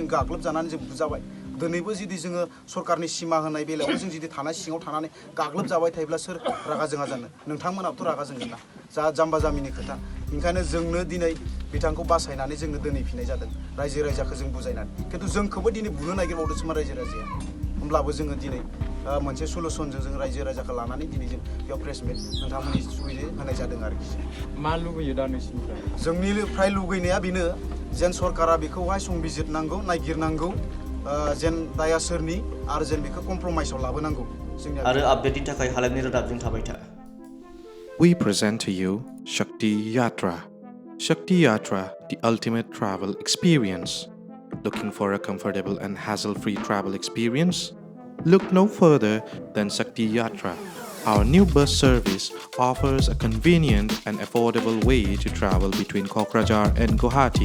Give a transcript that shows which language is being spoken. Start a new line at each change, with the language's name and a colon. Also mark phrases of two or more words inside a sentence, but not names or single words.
Bodo: गाग्लोबजानानै जों बुजाबाय दिनैबो जुदि जोङो सरकारनि सिमा होनाय बेलायाव जों जुदि थानाय सिङाव थानानै गाग्लोबजाबाय थायोब्ला सोर रागा जोङा जानो नोंथांमोनाबोथ' रागा जोंगोन ना जा जाम्बा जाम्बिनि खोथा ओंखायनो जोंनो दिनै बिथांखौ बासायनानै जोंनो दोनहैफिननाय जादों रायजो राजाखौ जों बुजायनानै खिन्थु जोंखौबो दिनै बुनो नागिरबावदोंसोमा रायजो राजाया होमब्लाबो जोङो दिनै मोनसे सलुसनजों जों रायजो राजाखौ लानानै दिनै जों बेयाव
English: press meet
Bodo: नोंथांमोननि सुबिदा होनाय जादों आरोखि मा लुबैयो दा नोंसिनिफ्राय जोंनिफ्राय लुगैनाया बेनो जेन सरकारा बेखौहाय संबिजिरनांगौ नायगिरनांगौ जेन दाया सोरनि आरो जेन बेखौ कमप्रमाइसआव लाबोनांगौ जोंनिया आरो आपडेटनि थाखाय हालेमनि रादाबजों थाबाय था
English: We present to you Shakti Yatra. Shakti Yatra, the ultimate travel experience. Looking for a comfortable and hassle-free travel experience? Look no further than Shakti Yatra. Our new bus service offers a convenient and affordable way to travel between Kokrajhar and Guwahati.